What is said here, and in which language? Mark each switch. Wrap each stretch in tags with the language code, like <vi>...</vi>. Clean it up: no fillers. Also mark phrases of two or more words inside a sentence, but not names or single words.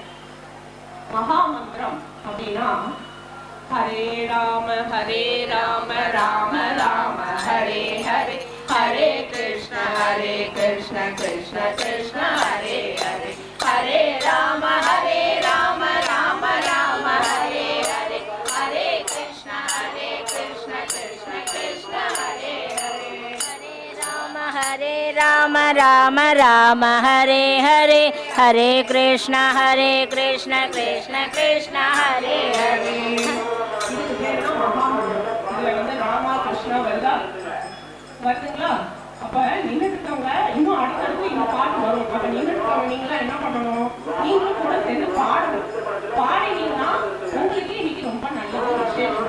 <ta>மகா மந்திரம் அப்படின்னா</ta> <sa>हरे राम राम राम हरे हरे, हरे कृष्ण कृष्ण कृष्ण हरे हरे, हरे राम राम राम हरे हरे, हरे कृष्ण कृष्ण कृष्ण हरे हरे, हरे राम राम राम हरे हरे, हरे कृष्ण कृष्ण कृष्ण हरे हरे.</sa> <ta>இதுக்கு பேர் தான் மகாமந்திரம். இதுல வந்து ராமா கிருஷ்ணா வருதுங்களா? அப்ப நின்றுட்டு இருக்கவங்க இன்னும் அடுத்தடுத்து இந்த பாட்டு வரும். அப்ப நின்றுட்டு இருக்கவங்க நீங்களா என்ன பண்ணணும், நீங்களும் கூட சேர்ந்து பாடணும். பாடினீங்கன்னா உங்களுக்கு இன்னைக்கு ரொம்ப நல்ல ஒரு விஷயம்.</ta>